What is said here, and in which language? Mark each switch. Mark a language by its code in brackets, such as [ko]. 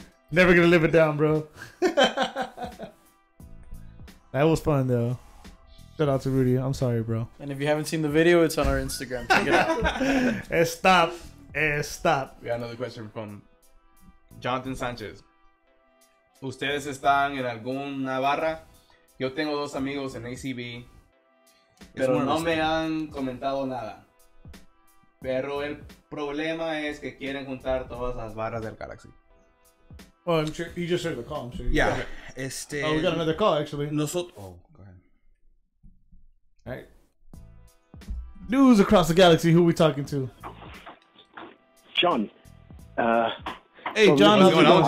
[en] Never gonna live it down, bro. That was fun, though. Shout out to Rudy. I'm sorry, bro. And if you haven't seen the video, it's on our Instagram. Check it out. Stop. We got another question from Jonathan Sánchez. [es] ¿Ustedes están en alguna barra? Yo tengo dos amigos en ACB, pero no me han comentado nada. Pero el problema es que quieren juntar todas las barras del Galaxy. [en] Well, I'm sure you just heard the call. I'm sure. Yeah. Oh, we got another call actually. [es] Nosotros. [en] Oh, go ahead. All right. News across the galaxy. Who we talking to? John. Hey, John. How's it going?